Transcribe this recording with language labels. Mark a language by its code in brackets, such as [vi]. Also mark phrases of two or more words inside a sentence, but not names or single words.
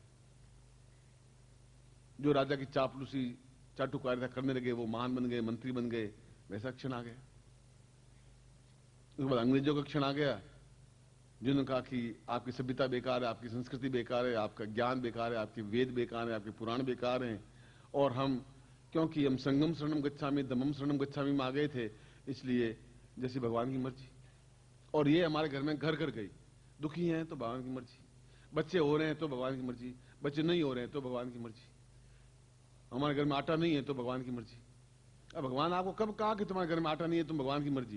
[hi] जो राजा की चापलूसी, चाटुकारिता करने लगे वो महान बन गए, मंत्री बन गए। वैसा क्षण आ गया। उसके बाद अंग्रेजों का क्षण आ गया जिन्होंने कहा कि आपकी सभ्यता बेकार है, आपकी संस्कृति बेकार है, आपका ज्ञान बेकार है, आपके वेद बेकार है, आपके पुराण बेकार हैं। और हम, क्योंकि हम [pi] संगम शरणम गच्छामि, धम्मम शरणम गच्छामि [hi] में आ गए थे, इसलिए जैसी भगवान की मर्जी। और ये हमारे घर में घर घर गई। दुखी हैं तो भगवान की मर्जी, बच्चे हो रहे हैं तो भगवान की मर्जी, बच्चे नहीं हो रहे हैं तो भगवान की मर्जी, हमारे घर में आटा नहीं है तो भगवान की मर्जी। अब भगवान आपको कब कहा कि तुम्हारे घर में आटा नहीं है, तुम भगवान की मर्जी?